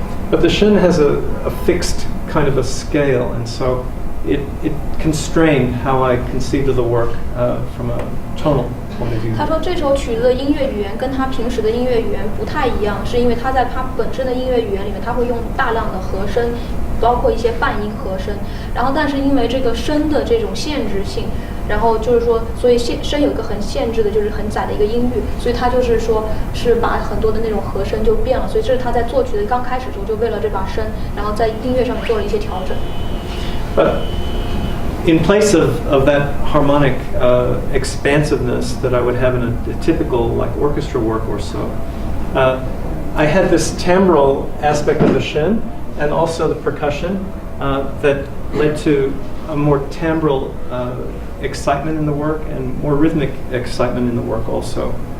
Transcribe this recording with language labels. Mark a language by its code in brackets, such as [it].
[en] But the shen has a fixed kind of a scale, and so it constrained how I conceived of the work from a tonal point of view. [zh] 他说这首曲子的音乐语言跟他平时的音乐语言不太一样，是因为他在他本身的音乐语言里面，他会用大量的和声，包括一些半音和声。然后，但是因为这个声的这种限制性，然后就是说，所以声有一个很限制的，就是很窄的一个音域，所以他就是说是把很多的那种和声就变了。所以这是他在作曲的刚开始的时候，就为了这把声，然后在音乐上面做了一些调整。 [en] But in place of that harmonic expansiveness that I would have in a typical like orchestra work or so, I had this timbral aspect of the shen and also the percussion that led to a more timbral excitement in the work and more rhythmic excitement in the work also.